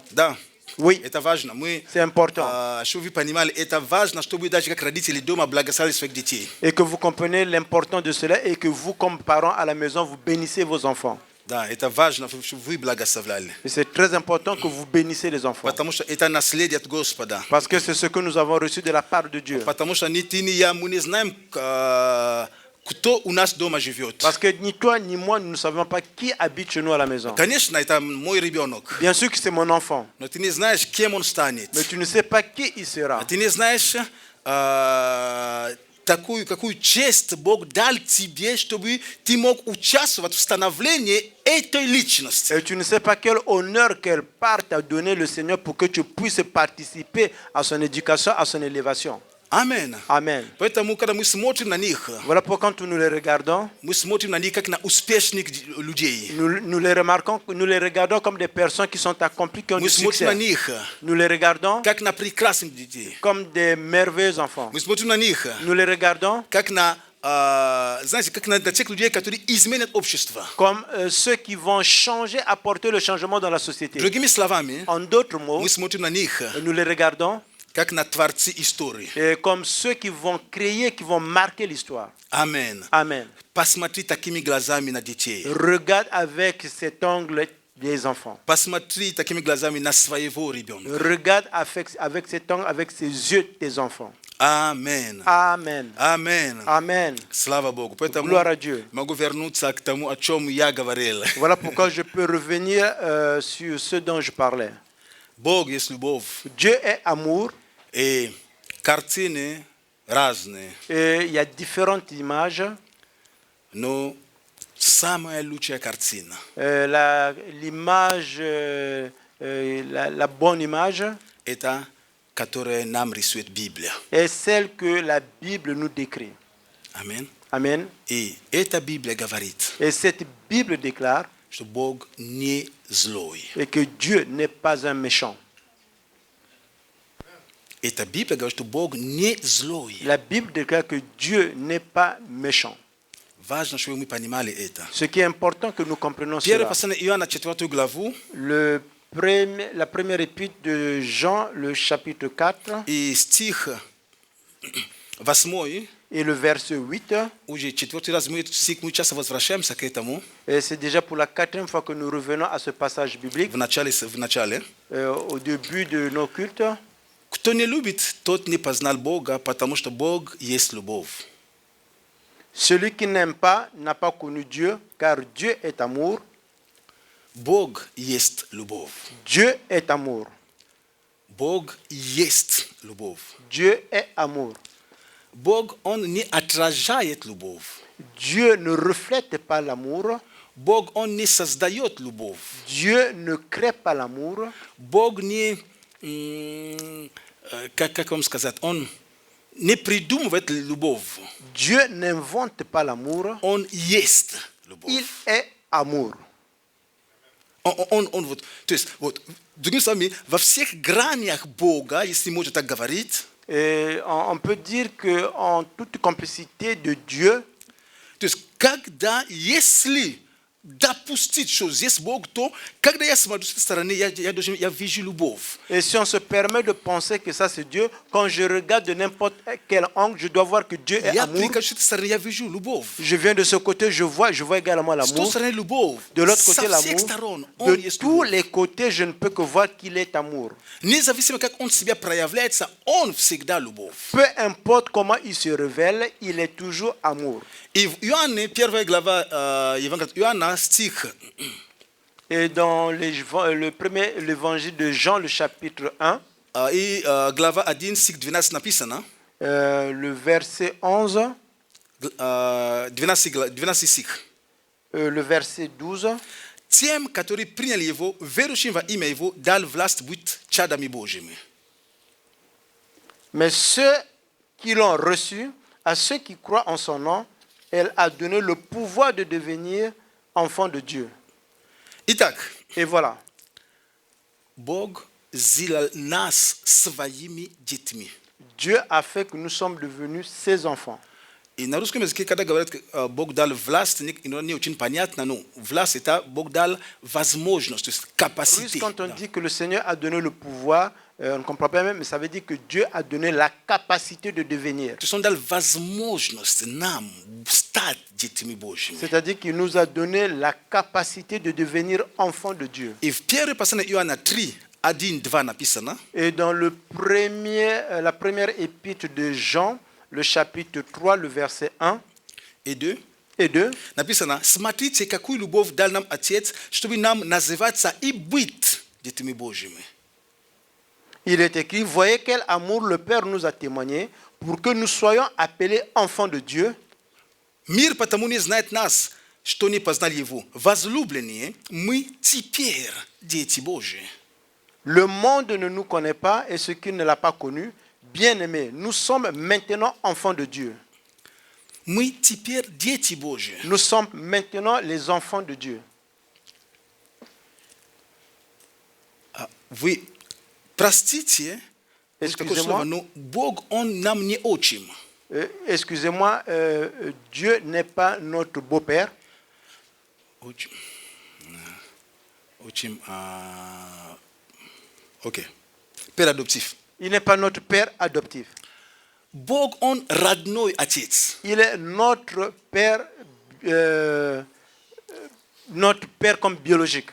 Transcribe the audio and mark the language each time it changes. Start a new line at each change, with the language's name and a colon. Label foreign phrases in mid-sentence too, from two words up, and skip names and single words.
Russian: Да,
French: Oui,
Russian: это важно. Мы,
French: c'est important.
Russian: чтобы вы понимали, это важно, чтобы даже как родители дома благословили своих детей.
French: Et que vous comprenez l'importance de cela et que vous, comme parents à la maison, vous bénissez vos enfants.
Russian: Да, это важно, чтобы вы благословляли.
French: Et c'est très important que vous bénissez les enfants.
Russian: Потому что это наследие от Господа.
French: Parce que c'est ce que nous avons reçu de la part de Dieu.
Russian: Потому что ни ты, ни я, мы не знаем, кто у нас дома живет.
French: Parce que ni toi ni moi, nous ne savons pas qui habite chez nous à la maison.
Russian: Конечно, это мой ребенок.
French: Bien sûr que c'est mon enfant,
Russian: Но ты не знаешь, кем он станет.
French: mais tu ne sais pas qui il sera.
Russian: Ты не знаешь, какую честь Бог дал тебе, чтобы ты мог участвовать в становлении этой личности.
French: Et tu ne sais pas quel honneur, quelle part t'a donné le Seigneur pour que tu puisses participer à son éducation, à son élévation.
Russian: Amen.
French: Amen.
Russian: Поэтому, когда мы смотрим на них,
French: Voilà pourquoi quand nous les regardons,
Russian: мы смотрим на них как на успешных людей.
French: nous les remarquons, nous les regardons comme des personnes qui sont accomplies, qui ont
Russian: Мы
French: du
Russian: смотрим на
French: succès.
Russian: них
French: Nous les regardons
Russian: как на прекрасных детей.
French: comme des merveilleux enfants.
Russian: Мы смотрим на них
French: Nous les regardons
Russian: как на, знаете, как на тех людей, которые изменят общество.
French: comme ceux qui vont changer, apporter le changement dans la société.
Russian: Другими словами,
French: En d'autres mots,
Russian: мы смотрим на них
French: nous les regardons
Russian: как на творцы истории.
French: comme ceux qui vont créer, qui vont marquer l'histoire.
Russian: Amen.
French: Amen.
Russian: Посмотри такими глазами на детей.
French: Regarde avec cet angle des enfants.
Russian: Посмотри такими глазами на своего ребенка.
French: Regarde avec cet angle, avec ses yeux des enfants.
Russian: Амен.
French: Amen.
Russian: Амен.
French: Amen.
Russian: Слава Богу. Поэтому
French: Gloire à Dieu.
Russian: могу вернуться к тому, о чем я говорил.
French: Voilà pourquoi je peux revenir sur ce dont je parlais.
Russian: Бог есть любовь.
French: Dieu est amour
Russian: И картины разные.
French: et il y a différentes images.
Russian: Но самая лучшая картина
French: L'image, la bonne image –
Russian: это которая нам рисует Библия.
French: est celle que la Bible nous décrit.
Russian: Аминь.
French: Amen.
Russian: И эта Библия говорит,
French: Et cette Bible déclare
Russian: что Бог не злой.
French: et que Dieu n'est pas un méchant.
Russian: Эта Библия говорит, что Бог не злой.
French: La Bible déclare que Dieu n'est pas méchant.
Russian: Важно, чтобы мы понимали это.
French: Ce qui est important que nous comprenions
Russian: Первое
French: cela.
Russian: послание Иоанна, 4 главу,
French: La première épître de Jean, le chapitre 4
Russian: и стих 8,
French: et le verset 8.
Russian: уже 4 раз мы часто возвращаемся к этому,
French: Et c'est déjà pour la 4e fois que nous revenons à ce passage biblique
Russian: в начале.
French: au début de nos cultes.
Russian: Кто не любит, тот не познал Бога, потому что Бог есть любовь.
French: Celui qui n'aime pas n'a pas connu Dieu, car Dieu est amour.
Russian: Бог есть любовь.
French: Dieu est amour.
Russian: Бог есть любов.
French: Dieu est amour.
Russian: Бог, Он не отражает любовь.
French: Dieu ne reflète pas l'amour.
Russian: Бог, Он не создает любовь.
French: Dieu ne crée pas l'amour.
Russian: Бог не, как вам сказать, Он не придумывает любовь.
French: Dieu n'invente pas l'amour.
Russian: Он есть любовь.
French: Il est amour.
Russian: Он вот, то есть, вот, другими словами, во всех гранях Бога, если можно так говорить,
French: Et on peut dire qu'en toute complicité de Dieu,
Russian: то есть, когда, если допустить, что здесь Бог, то, когда я смотрю с этой стороны, я вижу любовь.
French: et si on se permet de penser que ça c'est Dieu, quand je regarde de n'importe quel angle, je dois voir que Dieu est
Russian: Я
French: amour.
Russian: прихожу с этой стороны, я вижу любовь.
French: Je viens de ce côté, je vois également
Russian: С той
French: l'amour.
Russian: стороны любовь.
French: De l'autre
Russian: Со
French: côté,
Russian: всех
French: l'amour.
Russian: сторон Он
French: De
Russian: есть
French: tous
Russian: любовь.
French: les côtés, je ne peux que voir qu'il est amour.
Russian: Независимо, как Он себя проявляется, Он всегда любовь.
French: Peu importe comment il se révèle, il est toujours amour.
Russian: И в Иоанне, 1 глава Евангелия Иоанна, стих
French: Et dans l'évangile de Jean, le chapitre 1,
Russian: и глава 1, стих 12 написано,
French: le verset 11,
Russian: 12 стих.
French: le verset 12,
Russian: Тем, которые приняли Его, верующим во имя Его, дал власть быть чадами Божьими.
French: mais ceux qui l'ont reçu, à ceux qui croient en son nom, elle a donné le pouvoir de devenir enfants de Dieu.
Russian: Итак,
French: Et voilà,
Russian: Бог сделал нас своими детьми.
French: Dieu a fait que nous sommes devenus ses enfants.
Russian: И на русском языке, когда говорят, Бог дал власть, не очень понятно, но власть это Бог дал возможность, то есть
French: Russe, capacité. quand on dit que le Seigneur a donné le pouvoir, on ne comprend pas même, mais ça veut dire que Dieu a donné la capacité de devenir.
Russian: То есть Он дал возможность нам стать детьми Божьими.
French: C'est-à-dire qu'il nous a donné la capacité de devenir enfants de Dieu.
Russian: И в первой послании Иоанна 3, 1-2 написано,
French: Et dans la première épître de Jean, le chapitre 3, le verset 1
Russian: и 2,
French: et 2,
Russian: написано, смотрите, какую любовь дал нам Отец, чтобы нам называться и быть детьми Божьими.
French: il est écrit, voyez quel amour le Père nous a témoigné pour que nous soyons appelés enfants de Dieu.
Russian: Мир потому не знает нас, что не познали Его. Возлюбленные, мы теперь дети Божьи.
French: Le monde ne nous connaît pas et ce qui ne l'a pas connu, bien-aimés, nous sommes maintenant enfants de Dieu.
Russian: Мы теперь дети Божьи.
French: Nous sommes maintenant les enfants de Dieu.
Russian: Вы простите, вот такое
French: Excusez-moi.
Russian: слово, но Бог, Он нам не отчим.
French: Excusez-moi, Dieu n'est pas notre beau-père.
Russian: Отчим. Отчим.
French: Окей. père adoptif. Il n'est pas notre père adoptif.
Russian: Бог, Он родной Отец.
French: Il est notre père comme biologique.